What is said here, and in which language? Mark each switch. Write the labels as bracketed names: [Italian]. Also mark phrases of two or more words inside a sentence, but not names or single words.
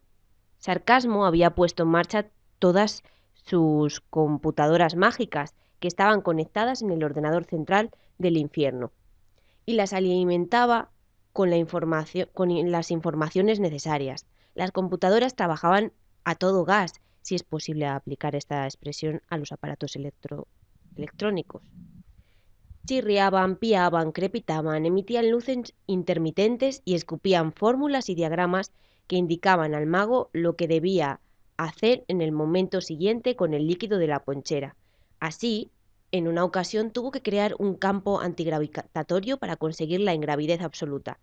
[Spanish] Sarcasmo había puesto en marcha todas sus computadoras mágicas que estaban conectadas en el ordenador central del infierno y las alimentaba con las informaciones necesarias. Las computadoras trabajaban a todo gas, si es posible aplicar esta expresión a los aparatos electrónicos. Chirriaban, piaban, crepitaban, emitían luces intermitentes y escupían fórmulas y diagramas que indicaban al mago lo que debía hacer en el momento siguiente con el líquido de la ponchera. Así, en una ocasión tuvo que crear un campo antigravitatorio para conseguir la ingravidez absoluta.